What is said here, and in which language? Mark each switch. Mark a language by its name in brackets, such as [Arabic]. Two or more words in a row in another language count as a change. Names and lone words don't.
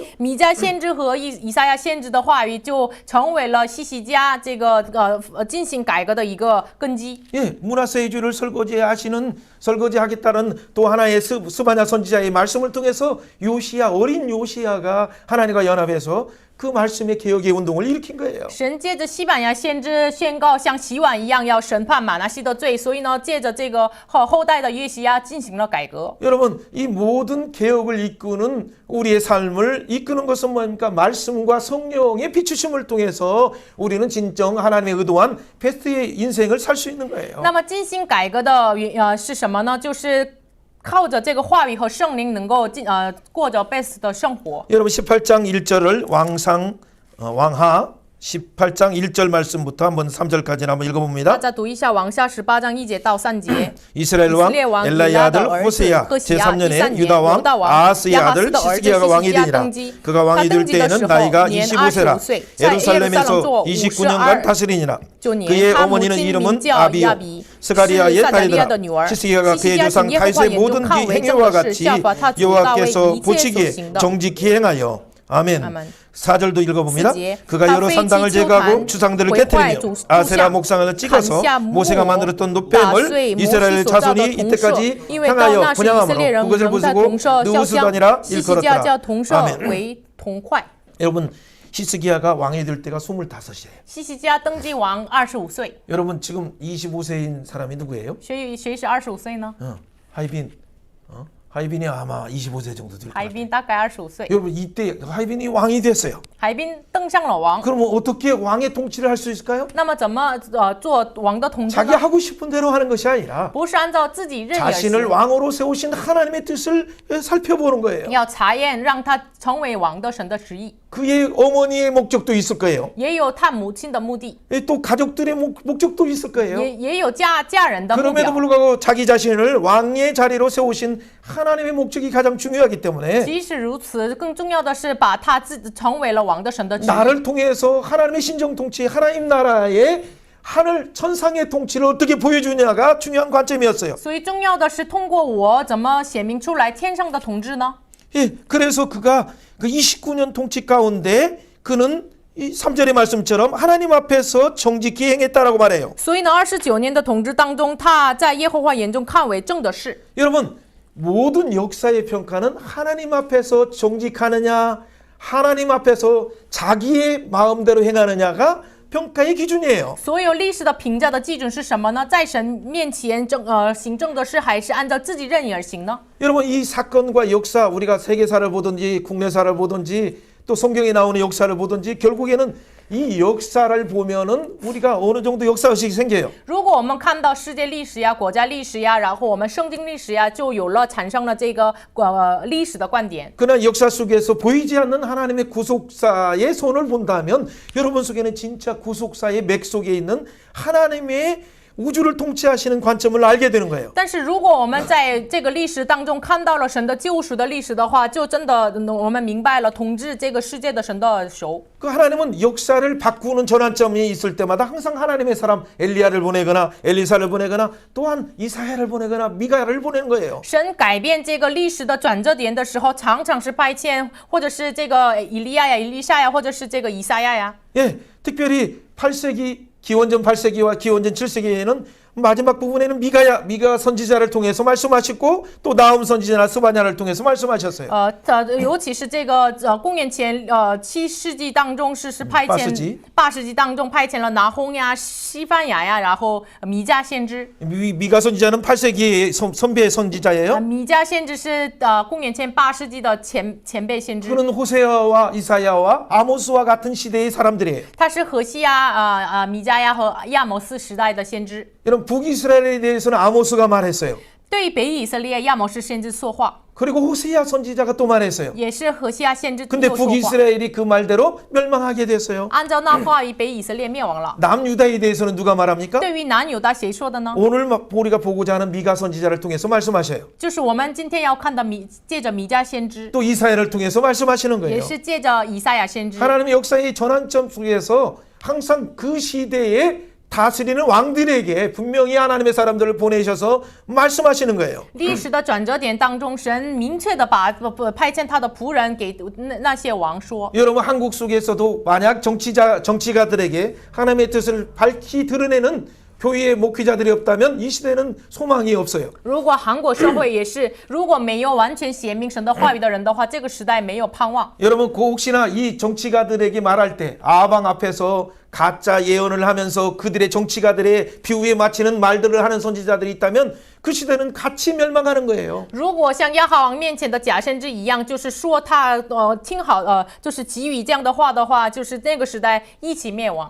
[Chinese] 米迦先知和以赛亚先知的话语，就成为了西西家这个进行改革的一个根基。 [Korean] 예, 문화세주를 설거지하겠다는 또 하나의 스바냐 선지자의 말씀을 통해서 요시야, 어린 요시야가 하나님과 연합해서 그 말씀의 개혁의 운동을 일으킨 거예요. [Chinese] 神借着西班牙先知宣告，像洗碗一样要审判马拿西的罪，所以呢，借着这个后代的约西亚进行了改革。 [Korean] 여러분 이 모든 개혁을 이끄는 우리의 삶을 이끄는 것은 뭡니까? 말씀과 성령의 비추심을 통해서 우리는 진정 하나님의 의도한 베스트의 인생을 살 수 있는 거예요. [Chinese] 那么进行改革的是什么呢？就是靠着这个话语和圣灵，能够过着 best 的生活。 [Korean] 여러분 18장 1절을 왕하 18장 1절 말씀부터 한번 3절까지 한번 [Chinese] 大 [Korean] 읽어봅니다. [Chinese] 家读一下往下18章1节到3节。 [Korean] 이스라엘 왕 엘라의 아들 호세야 제3년에 유다 왕 아하스의 아들 시스기야가 왕이 되니라. 그가 왕이 될 때에는 나이가 25세라. 예루살렘에서 29년간 다스리니라. 그의 어머니는 이름은 아비요 스가리아의 딸이더라. 시스기야가 그의 조상 다윗의 모든 행위와 같이 여호와께서 보시기에 정직히 행하여 아멘. 4절도 읽어봅니다. 그가 여러 산당을 제거하고 주상들을 깨뜨리며 아세라 목상을 찍어서 모세가 만들었던 노뱀을 이스라엘 자손이 이때까지 향하여 분향함으로 그것을 부수고 느우스단이라 일컬었더라. 아멘. 여러분 히스기야가 왕이 될 때가 25이에요. [Chinese] 西西家登基王25岁， [Korean] 여러분 지금 25세인 사람이 누구예요? [Chinese] 谁是25岁呢？ [Korean] 하이빈. 하이빈이 아마 25세 정도 될 [Chinese] 海 [Korean] 거예요. [Chinese] 滨大概25岁， [Korean] 여러분 이때 하이빈이 왕이 됐어요. [Chinese] 海滨登上了王。 [Korean] 그럼 어떻게 왕의 통치를 할 수 있을까요? [Chinese] 那么怎么做王的统治 [Korean] 자기 [Chinese] 呢？ [Korean] 하고 싶은 대로 하는 것이 아니라 [Chinese] 不是按照自己任意而 [Korean] 자신을 [Chinese] 行， [Korean] 왕으로 세우신 하나님의 뜻을 살펴보는 거예요. [Chinese] 要查验让他成为王的神的旨意， [Korean] 그의 어머니의 목적도 있을 거예요. [Chinese] 也有他母亲的目的， [Korean] 또 가족들의 목적도 있을 거예요. [Chinese] 也有家人的目 [Korean] 그럼에도 [Chinese] 标。 [Korean] 불구하고 자기 자신을 왕의 자리로 세우신 하나님의 목적이 가장 중요하기 때문에 [Chinese] 即使如此，更重要的是把他自己成为了王的神的旨意。 [Korean] 나를 통해서 하나님의 신정 통치, 하나님 나라의 하늘 천상의 통치를 어떻게 보여주냐가 중요한 관점이었어요. [Chinese] 所以重要的是通过我怎么显明出来天上的统治呢？ [Korean] 예, 그래서 그가 그 29년 통치 가운데 그는 이 3절의 말씀처럼 하나님 앞에서 정직히 행했다라고 말해요. [Chinese] 所以呢，29年的统治当中，他在耶和华眼中看为正的事。 [Korean] 여러분 모든 역사의 평가는 하나님 앞에서 정직하느냐 하나님 앞에서 자기의 마음대로 행하느냐가 평가의 기준이에요. [Chinese] 所有历史的评价的基准是什么呢？在神面前行正的事，还是按照自己任意而行呢？ [Korean] 여러분 이 사건과 역사 우리가 세계사를 보든지 국내사를 보든지 또 성경에 나오는 역사를 보든지 결국에는 이 역사를 보면은 우리가 어느 정도 역사의식이 생겨요. [Chinese] 如果我们看到世界历史呀、国家历史呀，然后我们圣经历史呀，就产生了这个历史的观点。 [Korean] 그러나 역사 속에서 보이지 않는 하나님의 구속사의 손을 본다면 여러분 속에는 진짜 구속사의 맥 속에 있는 하나님의 우주를 통치하시는 관점을 알게 되는 거예요. [Chinese] 但是如果我们在这个历史当中看到了神的救赎的历史的话，就真的我们明白了统治这个世界的神的手。 [Korean] 그 하나님은 역사를 바꾸는 전환점이 있을 때마다 항상 하나님의 사람 엘리야를 보내거나 엘리사를 보내거나 또한 이사야를 보내거나 미가를 보내는 거예요. [Chinese] 神改变这个历史的转折点的时候，常常是派遣，或者是这个以利亚呀、以利沙呀，或者是这个以赛亚呀。 [Korean] 예, 특별히 8세기 기원전 8세기와 기원전 7세기에는 마지막 부분에는 미가 선지자를 통해서 말씀하셨고 또 나훔 선지자나 스바냐를 통해서 말씀하셨어요. [Chinese] 尤其是这个公元前7世纪当中是派遣8世纪当中派遣了拿轰呀、西番雅呀，然后米迦先知。 [Korean] 미가 선지자는 8세기의 선배 선지자예요. [Chinese] 米迦先知是公元前8世纪的前辈先知。 [Korean] 그는 호세아와 이사야와 아모스와 같은 시대의 사람들이에요. [Chinese] 他是何西呀、米迦呀和亚摩斯时代的先知。 [Korean] 여러분 북이스라엘에 대해서는 아모스가 말했어요. [Chinese] 对于北以色列，亚摩斯先知说话， [Korean] 그리고 호세아 선지자가 또 말했어요. [Chinese] 也是何西亚先知 [Korean] 근데 [Chinese] 又说话。 [Korean] 북이스라엘이 그 말대로 멸망하게 됐어요. [Chinese] 按照那话语，北以色列灭亡了。 [Korean] 남유다에 대해서는 누가 말합니까? [Chinese] 对于南犹大谁说的呢？ [Korean] 오늘 우리가 보고자 하는 미가 선지자를 통해서 말씀하셔요. [Chinese] 就是我们今天要看的借着米迦先知， [Korean] 또 이사야를 통해서 말씀하시는 [Chinese] 也 [Korean] 거예요. [Chinese] 是借着以赛亚先知。 [Korean] 하나님의 역사의 전환점 속에서 항상 그 시대에 다스리는 왕들에게 분명히 하나님의 사람들을 보내셔서 말씀하시는 거예요. [Chinese] 历史的转折点当中，神明确的把派遣他的仆人给那些王说。 [Korean] 여러분 한국 속에서도 만약 정치가들에게 하나님의 뜻을 밝히 드러내는 교회의 목회자들이 없다면 이 시대는 소망이 없어요. [Chinese] 如果韩国社会也是，如果没有完全显明神的话语的人的话，这个时代没有盼望。 [Korean] 여러분 혹시나 이 정치가들에게 말할 때 아방 앞에서 가짜 예언을 하면서 그들의 정치가들의 비유에 맞추는 말들을 하는 선지자들이 있다면 그 시대는 같이 멸망하는 거예요. [Chinese] 如果像亚哈王面前的假先知一样，就是说他听好就是给予这样的话的话，就是那个时代一起灭亡。